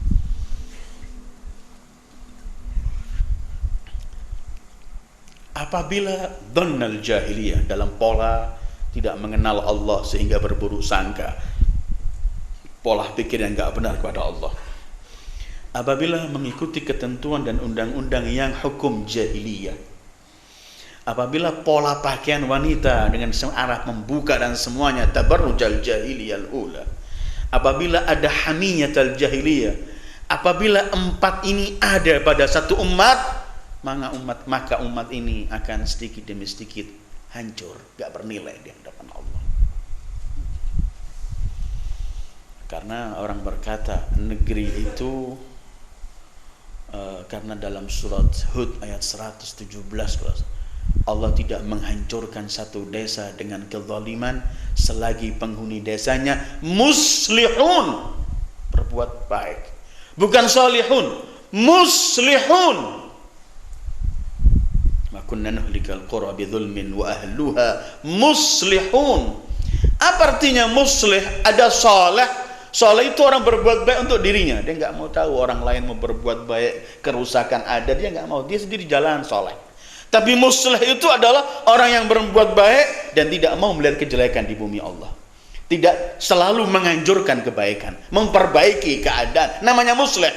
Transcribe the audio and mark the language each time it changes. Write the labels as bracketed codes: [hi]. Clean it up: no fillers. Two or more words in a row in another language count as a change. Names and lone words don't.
[id] Apabila [ar] ظن الجاهلية, [id] dalam pola tidak mengenal Allah sehingga berburuk sangka, pola pikir yang enggak benar kepada Allah. Apabila mengikuti ketentuan dan undang-undang yang hukum jahiliyah, apabila pola pakaian wanita dengan arah membuka dan semuanya [ar] تبرج الجاهلية الأولى, [id] apabila ada [ar] حمية الجاهلية, [id] apabila empat ini ada pada satu umat, maka umat ini akan sedikit demi sedikit hancur, gak bernilai di hadapan Allah. Karena orang berkata negeri itu karena dalam surat Hud ayat 117 Allah tidak menghancurkan satu desa dengan kezaliman selagi penghuni desanya muslihun, berbuat baik, bukan salihun, muslihun. [ar] ما كنا نهلك القرى بظلم وأهلها مصلحون. [id] Apa artinya muslih? Ada saleh. Saleh itu orang berbuat baik untuk dirinya, dia nggak mau tahu orang lain mau berbuat baik, kerusakan ada, dia nggak mau, dia sendiri jalan saleh. Tapi muslih itu adalah orang yang berbuat baik dan tidak mau melihat kejelekan di bumi Allah, tidak selalu menganjurkan kebaikan, memperbaiki keadaan, namanya muslih.